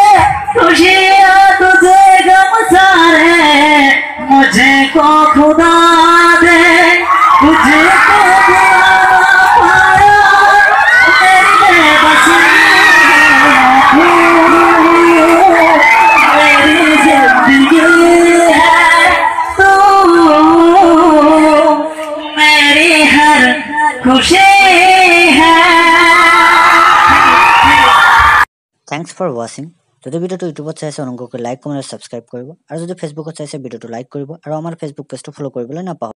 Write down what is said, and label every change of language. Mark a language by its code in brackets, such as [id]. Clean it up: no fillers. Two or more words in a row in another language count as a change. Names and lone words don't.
[hi] खुशियाँ तुझे गम सारे मुझे को खुदा दे, तुझे को बुलाना पाया मेरी बेबसी। मेरी जिंदगी है, तू मेरी हर खुशी है। [en] thanks for watching. [as] যদি ভিডিঅ'টো ইউটিউবত চাইছে অনুগ্ৰহ কৰি লাইক, কমেণ্ট আৰু ছাবস্ক্ৰাইব কৰিব, আৰু যদি ফেচবুকত চাইছে ভিডিঅ'টো লাইক কৰিব আৰু আমাৰ ফেচবুক পেজটো ফ'ল' কৰিবলৈ নাপাহৰিব।